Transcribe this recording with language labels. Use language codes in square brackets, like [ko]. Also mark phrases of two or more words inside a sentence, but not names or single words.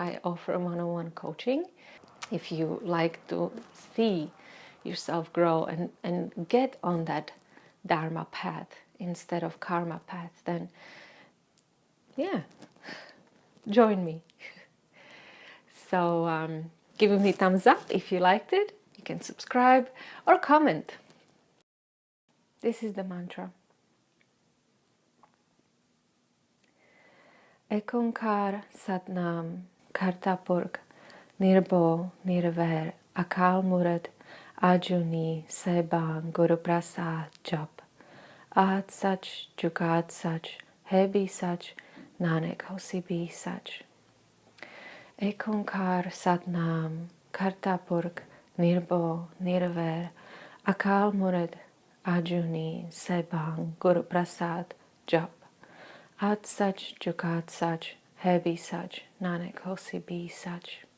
[en] I offer one-on-one coaching. If you like to see yourself grow and get on that Dharma path instead of karma path, then yeah, join me. So give me thumbs up if you liked it. You can subscribe or comment. This is the mantra. [pa] ੴ ਸਤਿ ਨਾਮੁ ਕਰਤਾ ਪੁਰਖੁ ਨਿਰਭਉ ਨਿਰਵੈਰੁ ਅਕਾਲ ਮੂਰਤਿ ਅਜੂਨੀ ਸੈਭੰ ਗੁਰ ਪ੍ਰਸਾਦਿ ਜਪੁ ਆਦਿ ਸਚੁ ਜੁਗਾਦਿ ਸਚੁ ਹੈ ਭੀ ਸਚੁ ਨਾਨਕ ਹੋਸੀ ਭੀ ਸਚੁ. ੴ ਸਤਿ ਨਾਮੁ ਕਰਤਾ ਪੁਰਖੁ ਨਿਰਭਉ ਨਿਰਵੈਰੁ ਅਕਾਲ ਮੂਰਤਿ ਅਜੂਨੀ ਸੈਭੰ ਗੁਰ ਪ੍ਰਸਾਦਿ ਜਪੁ ਆਦਿ ਸਚੁ ਜੁਗਾਦਿ ਸਚੁ ਹੈ ਭੀ ਸਚੁ ਨਾਨਕ ਹੋਸੀ ਭੀ ਸਚੁ.